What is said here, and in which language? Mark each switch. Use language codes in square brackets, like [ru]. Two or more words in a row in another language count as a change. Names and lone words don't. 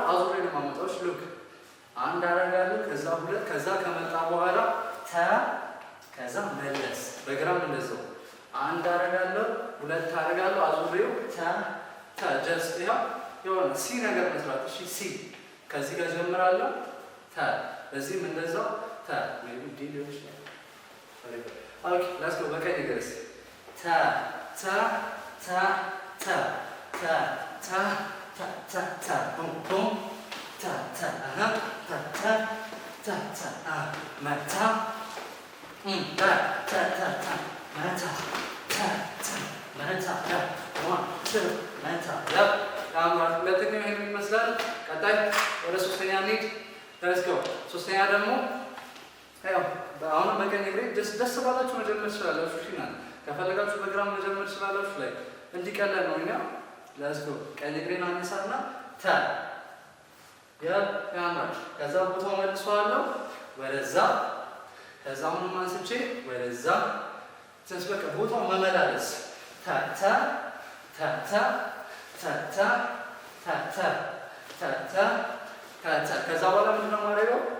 [am] አዙሬ ነው የማመጣው። ሉክ አንድ አደርጋለሁ፣ ከዛ 2 ከዛ ከመጣ በኋላ ታ ከዛ መለስ። በግራም እንደዛው አንድ አደርጋለሁ፣ 2 አደርጋለሁ፣ አዙሬው ታ ታ ጀስት የሆነ ሲ ነገር መስራት። እሺ ሲ ከዚህ ጋር ጀምራለሁ። ታ በዚህም እንደዛው ታ ዲሊዮሽ [en] okay let's go [am] በቀኝ እግር ታ ታ ታ ታ ታ ታ ታ ታ ታ ቡም ቡም ታ ታ ታ ታ ታ ታ መታ ታ ታ ታ ታ መታ ታ ታ መታ 1 2 መታ ሁለተኛው ይሄን ይመስላል። ቀጣይ ወደ ሶስተኛ እንሂድ። [en] let's go [am] ሶስተኛ ደግሞ አሁን በቀኝ እግሬ ደስ ባላችሁ መጀመር ትችላላችሁ። እሺ ከፈለጋችሁ በግራም መጀመር ትችላላችሁ። ላይ እንዲቀለል ነው። [en] let's go [am] ቀኝ እግሬን አነሳና ታ ያማች ከዛ ቦታው መልሰዋለሁ ወደዛ። ከዛ አሁንም አንስቼ ወደዛ በቃ ቦታው መመላለስ ታ ታ ታ ታ ታ ታ ታ ታ ታ ታ ከዛ በኋላ ምንድነው የማደርገው?